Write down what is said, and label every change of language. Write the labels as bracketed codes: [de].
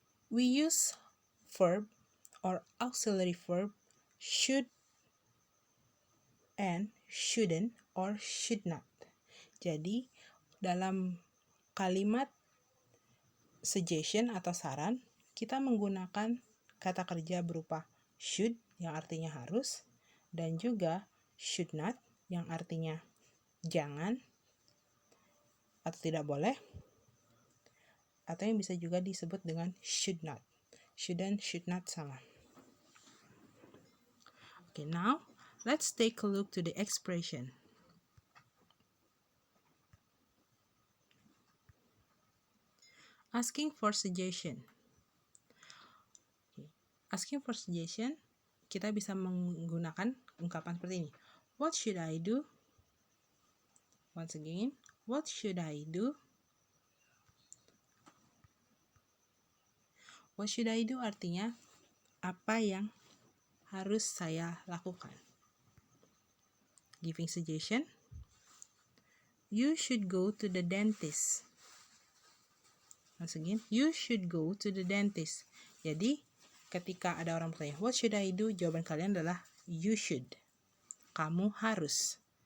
[en] We use verb or auxiliary verb should and shouldn't or should not. [id] Jadi dalam kalimat suggestion atau saran, kita menggunakan kata kerja berupa should yang artinya harus, dan juga should not yang artinya jangan atau tidak boleh, atau yang bisa juga disebut dengan should not. [en] Should and should not [id] sama. [en] Okay, now let's take a look to the expression. Asking for suggestion. Okay. Asking for suggestion, [id] kita bisa menggunakan ungkapan seperti ini. [en] What should I do? Once again, what should I do? What should I do [id] artinya apa yang harus saya lakukan. [en] Giving suggestion, you should go to the dentist. Once again, you should go to the dentist. [id] Jadi, ketika ada orang bertanya, [en] what should I do? [id] Jawaban kalian adalah, [en] you should. [id] Kamu harus.